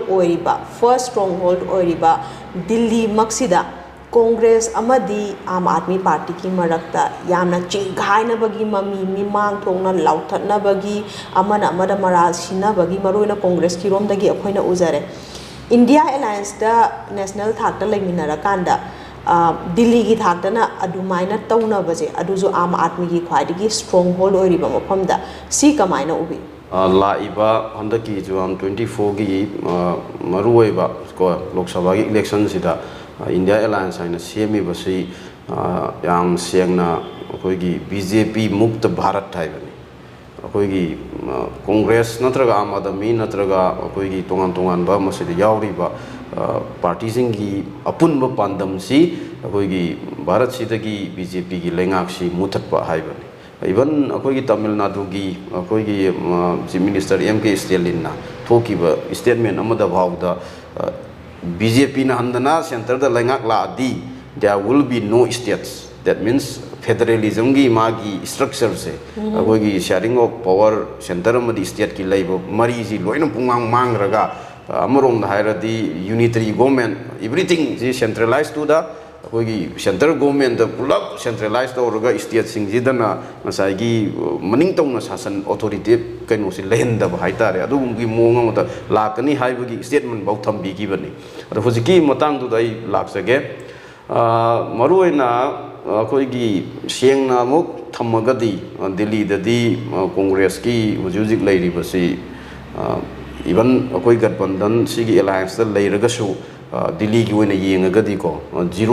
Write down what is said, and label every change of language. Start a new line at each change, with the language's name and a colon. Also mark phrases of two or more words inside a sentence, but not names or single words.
Manipuri: oiriba
English: first stronghold
Manipuri: oiriba Delhi maksida Congress amadi Aam Aadmi Party ki marakta yamna chinghaina bagi mami mimang thongna lauthatna bagi amana amada maral sina bagi maruina Congress ki rom dagi akhoina uzare India Alliance da national thakta leminara kanda Delhi ki thakta na adumaina tauna baje adujo Aam Aadmi ki khwaidagi stronghold oiriba mafamda si kamaina ubi laiba handaki juam 24 gi maruiba ko lok sabha gi election sida India Alliance aina semi basi yam siangna akoigi BJP
Hindi: mukt Bharat
Manipuri: thaibani akoigi Congress natraga Aam Aadmi natraga akoigi tongan tongan ba masidi yauri ba party singi apunba pandam si akoigi Bharat sidagi BJP gi lengak si muthat ba haibani even akoigi Tamil Nadu gi akoigi
English: Chief Minister
Manipuri: MK Stalin na thokiba statement amada bhawda BJP na handana center da lengak la di
English: there will be no states that means federalism
Manipuri: gi magi structure se agoi gi
English: sharing of power center
Manipuri: amadi state ki laibo mari ji loina pungmang mangraga ꯑꯃꯔꯣꯝꯗ ꯍꯥꯏꯔꯗꯤ
English: unitary government
Manipuri: ꯏꯕ꯭ꯔꯤꯊꯤꯡꯁꯤ ꯁꯦꯟꯇ꯭ꯔꯦꯂꯥꯏꯁ ꯇꯨꯗ ꯑꯩꯈꯣꯏꯒꯤ
English: central government
Manipuri: ꯄꯨꯂꯞ ꯁꯦꯟꯇ꯭ꯔꯦꯂꯥꯏꯁ ꯇꯧꯔꯒ ꯁ꯭ꯇꯦꯠꯁꯤꯡꯁꯤꯗꯅ ꯉꯁꯥꯏꯒꯤ ꯃꯅꯤꯡ ꯇꯧꯅ ꯁꯥꯁꯟ ꯑꯣꯊꯣꯔꯤꯇꯦꯠ ꯀꯩꯅꯣꯁꯤ ꯂꯩꯍꯟꯗꯕ ꯍꯥꯏꯇꯥꯔꯦ ꯑꯗꯨꯒꯨꯝꯕꯒꯤ ꯃꯑꯣꯡ ꯑꯃꯗ ꯂꯥꯛꯀꯅꯤ ꯍꯥꯏꯕꯒꯤ ꯁ꯭ꯇꯦꯠꯃꯦꯟꯐꯥꯎ ꯊꯝꯕꯤꯈꯤꯕꯅꯤ ꯑꯗꯣ ꯍꯧꯖꯤꯛꯀꯤ ꯃꯇꯥꯡꯗꯨꯗ ꯑꯩ ꯂꯥꯛꯆꯒꯦ ꯃꯔꯨꯑꯣꯏꯅ ꯑꯩꯈꯣꯏꯒꯤ ꯁꯦꯡꯅ ꯑꯃꯨꯛ ꯊꯝꯃꯒꯗꯤ ꯗꯦꯜꯂꯤꯗꯗꯤ ꯀꯣꯡꯒ꯭ꯔꯦꯁꯀꯤ ꯍꯧꯖꯤꯛ ꯍꯧꯖꯤꯛ ꯂꯩꯔꯤꯕꯁꯤ ꯏꯚꯟ ꯑꯩꯈꯣꯏ ꯒꯠꯕꯟꯙꯟ ꯁꯤꯒꯤ ꯑꯦꯂꯥꯏꯟꯁꯇ ꯂꯩꯔꯒꯁꯨ ꯗꯤꯜꯂꯤꯒꯤ ꯑꯣꯏꯅ ꯌꯦꯡꯉꯒꯗꯤꯀꯣ ꯖꯤꯔꯣ